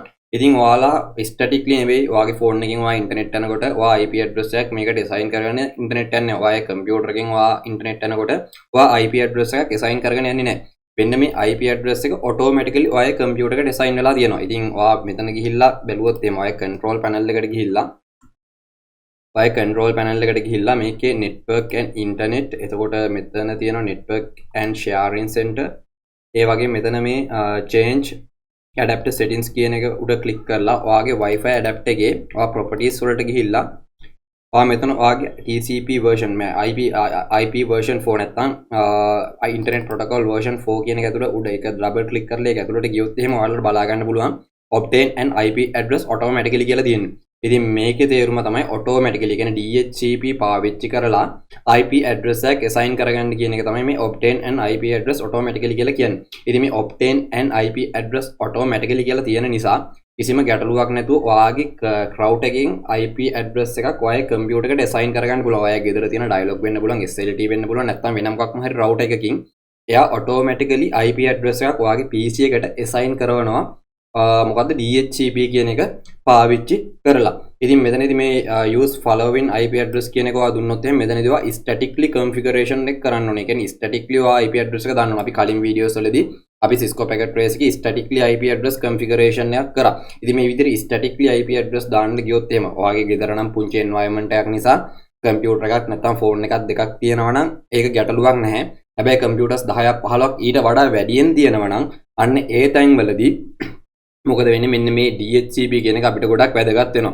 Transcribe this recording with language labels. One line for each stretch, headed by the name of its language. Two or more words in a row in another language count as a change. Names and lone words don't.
Sinhala: ඉතින් ඔයාලා statically නෙවෙයි ඔයාගේ phone එකකින් ඔයා internet යනකොට ඔයා
English: IP address
Sinhala: එකක් මේකට assign කරගෙන internet යන්නේ. ඔයාගේ computer එකකින් ඔයා internet යනකොට ඔයා
English: IP address
Sinhala: එකක් assign කරගෙන යන්නේ නැහැ. වෙන්න මේ
English: IP address
Sinhala: එක automatically ඔයාගේ computer එකට assign වෙලා තියෙනවා. ඉතින් ඔයා මෙතන ගිහිල්ලා බැලුවොත් එහම ඔයාගේ
English: control panel
Sinhala: එකට ගිහිල්ලා ඔයාගේ
English: control panel
Sinhala: එකට ගිහිල්ලා මේකේ
English: network and internet
Sinhala: එතකොට මෙතන තියෙනවා
English: network and sharing center.
Sinhala: ඒ වගේ මෙතන මේ
English: change adapter settings
Sinhala: කියන එක උඩ click කරලා ඔයාගේ
English: Wi-Fi adapter
Sinhala: එකේ ඔයා properties වලට ගිහිල්ලා ඔයා මෙතන ඔයාගේ
English: TCP version IP version 4
Sinhala: නැත්නම්
English: internet protocol version 4
Sinhala: කියන එක ඇතුළේ උඩ ඒක double click කරලා ඒක ඇතුළට ගියොත් එහෙම ඔයාලට බලා ගන්න පුළුවන්
English: obtain an IP address automatically
Sinhala: කියලා තියෙනවා. ඉතින් මේකේ තේරුම තමයි automatically කියන්නේ DHCP පාවිච්චි කරලා
English: IP address
Sinhala: එක assign කරගන්න කියන එක තමයි මේ
English: obtain an IP address automatically
Sinhala: කියලා කියන්නේ. ඉතින් මේ
English: obtain an IP address automatically
Sinhala: කියලා තියෙන නිසා කිසිම ගැටලුවක් නැතුව ඔයාගේ router එකකින්
English: IP address
Sinhala: එකක් ඔයාගේ computer එකට assign කරගන්න පුළුවන්. ඔයාගේ ගෙදර තියෙන dialog වෙන්න පුළුවන්, SLT වෙන්න පුළුවන්, නැත්නම් වෙන මොකක්ම හරි router එකකින් එයා automatically
English: IP address
Sinhala: එකක් ඔයාගේ PC එකට assign කරනවා. මොකද්ද DHCP කියන එක පාවිච්චි කරලා. ඉතින් මෙතනදී මේ
English: use following IP address
Sinhala: කියන එක ඔයා දුන්නොත් එහෙනම් මෙතනදී ඔයා statically configuration එක කරන්න ඕනේ. ඒ කියන්නේ statically ඔයා
English: IP address
Sinhala: එක දාන්න ඕනේ. අපි කලින් වීඩියෝස් වලදී අපි Cisco packet trace එකේ
English: statically IP address configuration
Sinhala: එකක් කරා. ඉතින් මේ විදිහට
English: statically IP address
Sinhala: දාන්න ගියොත් එහෙම ඔයාගේ ගෙදර නම් පුංචි environment එකක් නිසා computer එකක් නැත්නම් phone එකක් දෙකක් තියෙනවා නම් ඒක ගැටලුවක් නැහැ. හැබැයි computers 10ක් 15ක් ඊට වඩා වැඩියෙන් තියෙනවා නම් අන්න ඒ time වලදී මොකද වෙන්නේ මෙන්න මේ DHCP කියන එක අපිට ගොඩක් වැදගත් වෙනවා.